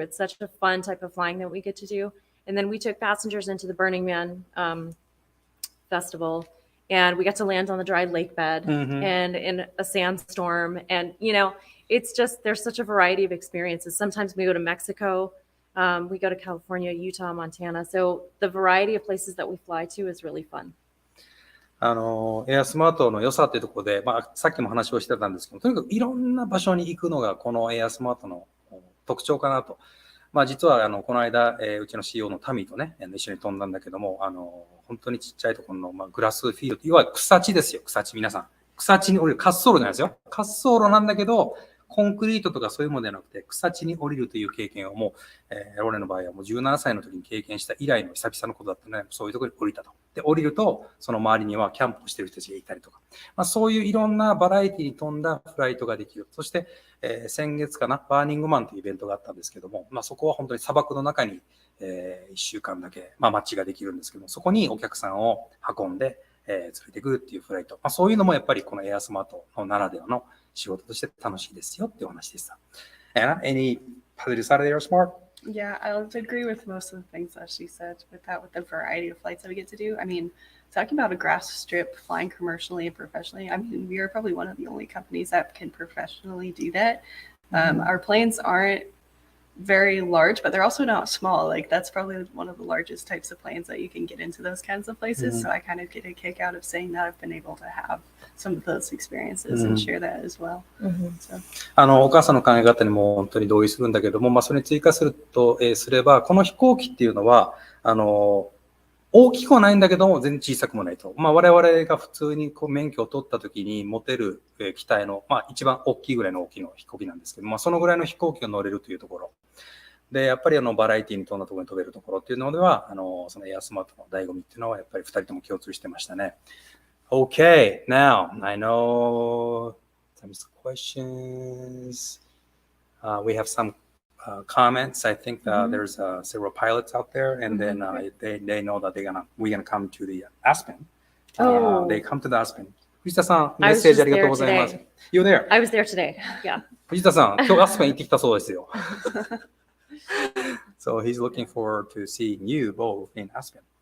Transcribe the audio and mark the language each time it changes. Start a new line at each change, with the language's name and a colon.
English: It's such a fun type of flying that we get to do. And then we took passengers into the Burning Man festival, and we got to land on the dry lake bed and in a sandstorm. And, it's just, there's such a variety of experiences. Sometimes we go to Mexico, we go to California, Utah, Montana. So the variety of places that we fly to is really fun.
Japanese: エアスマートの良さっていうところで、さっきも話をしてたんですけど、とにかくいろんな場所に行くのがこのエアスマートの特徴かなと。実はこの間、うちの CEO のタミーとね、一緒に飛んだんだけども、本当にちっちゃいところの、グラスフィールド、いわゆる草地ですよ、草地、皆さん。草地に降りる、滑走路じゃないですよ。滑走路なんだけど、コンクリートとかそういうものではなくて、草地に降りるという経験をもう、ローレンの場合はもう17歳の時に経験した以来の久々のことだったので、そういうところに降りたと。で、降りると、その周りにはキャンプをしている人たちがいたりとか、そういういろんなバラエティに富んだフライトができる。そして、先月かな、バーニングマンというイベントがあったんですけども、そこは本当に砂漠の中に、1週間だけ、マッチができるんですけども、そこにお客さんを運んで、連れてくるっていうフライト。そういうのもやっぱりこのエアスマートのならではの仕事として楽しいですよっていうお話でした。
English: Anna, any positive side of the AirSmart? Yeah, I'll agree with most of the things that she said with the variety of flights that we get to do. I mean, talking about a grass strip, flying commercially and professionally, I mean, we are probably one of the only companies that can professionally do that. Our planes aren't very large, but they're also not small. Like that's probably one of the largest types of planes that you can get into those kinds of places. So I kind of get a kick out of saying that I've been able to have some of those experiences and share that as well. So.
Japanese: お母さんの考え方にも本当に同意するんだけども、それに追加すると、すれば、この飛行機っていうのは、大きくはないんだけども、全然小さくもないと。我々が普通に免許を取った時に持てる機体の、一番大きいぐらいの大きな飛行機なんですけども、そのぐらいの飛行機が乗れるというところ。で、やっぱりバラエティに富んだところに飛べるところっていうのでは、そのエアスマートの醍醐味っていうのは、やっぱり二人とも共通してましたね。
English: Okay, now, I know some questions. We have some comments. I think there's several pilots out there, and then they know that we're gonna come to the Aspen. They come to the Aspen.
Japanese: 藤田さん、メッセージありがとうございます。
English: You're there? I was there today. Yeah.
Japanese: 藤田さん、今日アスペン行ってきたそうですよ。
English: So he's looking forward to seeing you both in Aspen.